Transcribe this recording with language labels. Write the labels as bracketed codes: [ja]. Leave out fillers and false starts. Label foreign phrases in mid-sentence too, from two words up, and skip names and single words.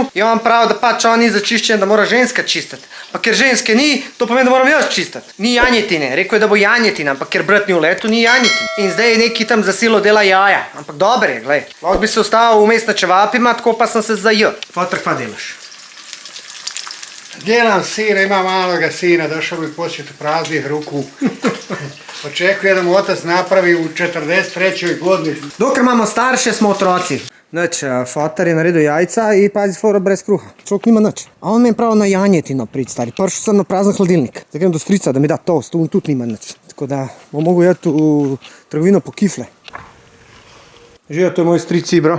[sl] In on pravi, da pač on ni za čiščenje, da mora ženska čistiti. Pa ker ženske ni, to pomeni, da moram jaz čistiti. Ni janjetine, rekel je, da bo janjetina, ampak ker brat ni v letu, ni janjetin. In zdaj neki tam za silo dela jaja. Ampak dober je, glej. Lahko bi se ustavil vmes na čevapima, tako pa sem se zajel. Foter, kva delaš? [bs] Delam sina, ima maloga sina, došao bi posjetu praznih ruku. Očekuje da mu otac napravi u 43. godini. [sl] Dokler imamo starše, smo otroci. Nič, foter je naredil jajca in pazi fora brez kruha. Človek nima nič. A on mi je prav na janjetino prid, stari. Prišel sem na prazen hladilnik. Zdaj grem do strica, da mi da toast, on tudi nima nič. Tako da bom mogel jeti v trgovino po kifle. Živijo, to je moj stric Ibro.